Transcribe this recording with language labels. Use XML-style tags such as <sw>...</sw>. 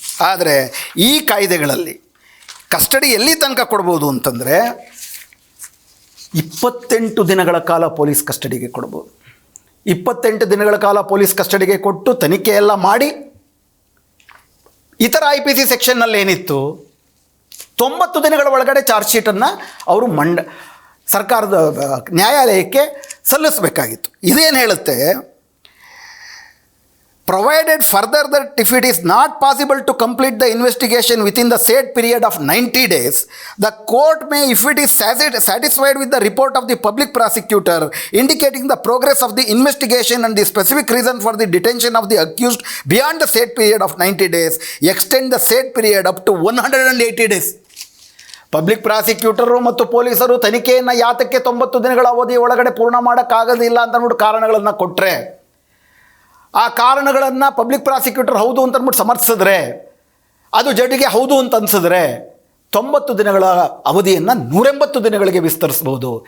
<kn>ಆದರೆ ಈ ಕಾಯ್ದೆಗಳಲ್ಲಿ ಕಸ್ಟಡಿ ಎಲ್ಲಿ ತನಕ ಕೊಡ್ಬೋದು ಅಂತಂದರೆ 28 ದಿನಗಳ ಕಾಲ ಪೊಲೀಸ್ ಕಸ್ಟಡಿಗೆ ಕೊಡ್ಬೋದು. 28 ದಿನಗಳ ಕಾಲ ಪೊಲೀಸ್ ಕಸ್ಟಡಿಗೆ ಕೊಟ್ಟು ತನಿಖೆ ಎಲ್ಲ ಮಾಡಿ, ಇತರ IPC ಸೆಕ್ಷನ್ನಲ್ಲಿ ಏನಿತ್ತು 90 ದಿನಗಳ ಒಳಗಡೆ ಚಾರ್ಜ್ ಶೀಟನ್ನು ಅವರು ಸರ್ಕಾರದ ನ್ಯಾಯಾಲಯಕ್ಕೆ ಸಲ್ಲಿಸಬೇಕಾಗಿತ್ತು. ಇದೇನು ಹೇಳುತ್ತೆ,</kn> <en>provided further that if it is not possible to complete the investigation within the said period of 90 days, the court may, if it is satisfied with the report of the public prosecutor indicating the progress of the investigation and the specific reason for the detention of the accused beyond the said period of 90 days, extend the said period up to 180 days.</en> <kn>Public prosecutor ಮತ್ತು ಪೊಲೀಸರು ತನಿಖೆಯನ್ನು ಯಾತಕ್ಕೆ 90 ದಿನಗಳ ಅವಧಿ ಒಳಗಡೆ ಪೂರ್ಣ ಮಾಡೋಕ್ಕಾಗೋದಿಲ್ಲ ಅಂತ ಅಂದ್ಬಿಟ್ಟು ಕಾರಣಗಳನ್ನು ಕೊಟ್ಟರೆ, ಆ ಕಾರಣಗಳನ್ನು ಪಬ್ಲಿಕ್ ಪ್ರಾಸಿಕ್ಯೂಟರ್ ಹೌದು ಅಂತ ಅಂದ್ಬಿಟ್ಟು ಸಮರ್ಥಿಸಿದ್ರೆ, ಅದು ಜಡ್ಜಿಗೆ ಹೌದು ಅಂತ ಅನಿಸಿದ್ರೆ 90 ದಿನಗಳ ಅವಧಿಯನ್ನು 180 ದಿನಗಳಿಗೆ ವಿಸ್ತರಿಸ್ಬೋದು.</kn>